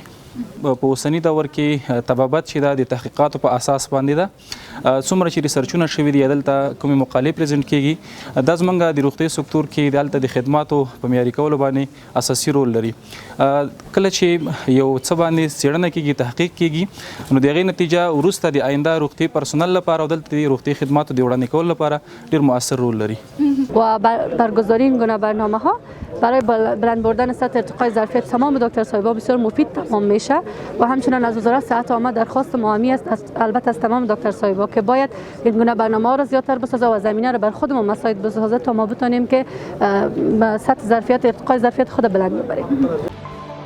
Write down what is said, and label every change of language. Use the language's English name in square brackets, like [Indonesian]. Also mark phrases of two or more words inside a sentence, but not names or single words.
[Pashto] په اوسني دور کې طبابت چې دا د تحقیقاتو په اساس باندې ده څومره چې ریسرچونه شوي دي دلته کومې مقالې پریزنټ کیږي دا زمونږ د روغتي سکتور کې دلته د خدماتو په معیاري کولو باندې اساسي رول لري. کله چې یو څه باندې څېړنه کیږي تحقیق کیږي نو د هغې نتیجه وروسته د آینده روغتي پرسنل لپاره او دلته د روغتي خدماتو د وړاندې کولو لپاره ډېر مؤثر رول لري. [Persian] و برگزاری این گونه برنامه ها برای بلند بردن سطح ارتقای ظرفیت تمام دکتر صاحبان بسیار مفید تمام میشه و همچنین از وزارت صحت عامه درخواست ما همی است البته از تمام دکتر صاحبا که باید این گونه برنامه ها را زیادتر بسازه و زمینه را بر خودمون مساعد بسازه تا ما بتونیم که سطح ظرفیت ارتقای ظرفیت خود بلند ببریم.